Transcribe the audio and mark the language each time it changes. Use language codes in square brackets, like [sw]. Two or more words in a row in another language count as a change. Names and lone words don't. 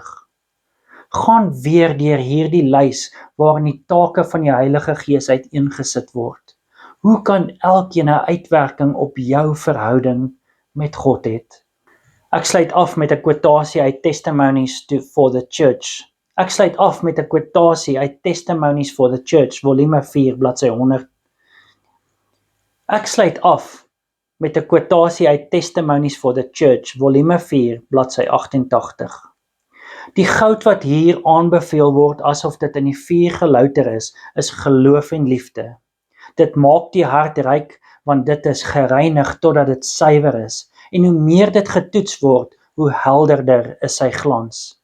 [af] Gaan weer deur hierdie lys waarin die take van die Heilige Gees uiteengesit word. Hoe kan elkeen 'n uitwerking op jou verhouding met God het? Ek sluit af met 'n kwotasie uit Testimonies for the Church. Ek sluit af met 'n kwotasie uit Testimonies for the Church, volume 4, bladsy 100. Ek sluit af met 'n kwotasie uit Testimonies for the Church, volume 4, bladsy 88. Die goud wat hier aanbeveel word asof dit in die vuur gelouter is geloof en liefde. Dit maak die hart ryk, want dit is gereinig totdat dit suiwer is. En hoe meer dit getoets word, hoe helderder is sy glans.